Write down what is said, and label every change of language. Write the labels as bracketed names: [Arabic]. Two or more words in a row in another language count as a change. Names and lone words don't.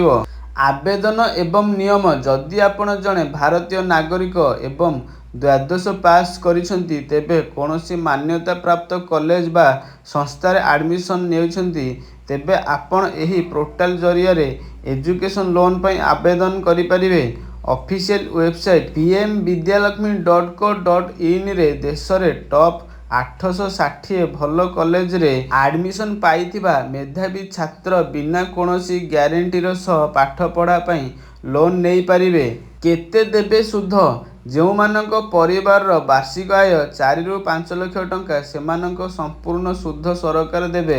[Odia] ଆବେଦନ ଏବଂ ନିୟମ: ଯଦି ଆପଣ ଜଣେ ଭାରତୀୟ ନାଗରିକ ଏବଂ ଦ୍ୱାଦଶ ପାସ୍ କରିଛନ୍ତି, ତେବେ କୌଣସି ମାନ୍ୟତାପ୍ରାପ୍ତ କଲେଜ ବା ସଂସ୍ଥାରେ ଆଡମିସନ୍ ନେଇଛନ୍ତି, ତେବେ ଆପଣ ଏହି ପୋର୍ଟାଲ ଜରିଆରେ [English] education loan [Odia] ପାଇଁ ଆବେଦନ କରିପାରିବେ। [English] official website [Odia] pmvidyalakshmi.co.in ରେ ଦେଶରେ ଟପ୍ 860 ଭଲ କଲେଜରେ ଆଡମିସନ୍ ପାଇଥିବା ମେଧାବୀ ଛାତ୍ର ବିନା କୌଣସି ଗ୍ୟାରେଣ୍ଟିର ସହ ପାଠପଢ଼ା ପାଇଁ ଲୋନ୍ ନେଇପାରିବେ। କେତେ ଦେବେ ସୁଧ: ଯେଉଁମାନଙ୍କ ପରିବାରର ବାର୍ଷିକ ଆୟ 4 ରୁ 5 ଲକ୍ଷ ଟଙ୍କା, ସେମାନଙ୍କ ସମ୍ପୂର୍ଣ୍ଣ ସୁଧ ସରକାର ଦେବେ।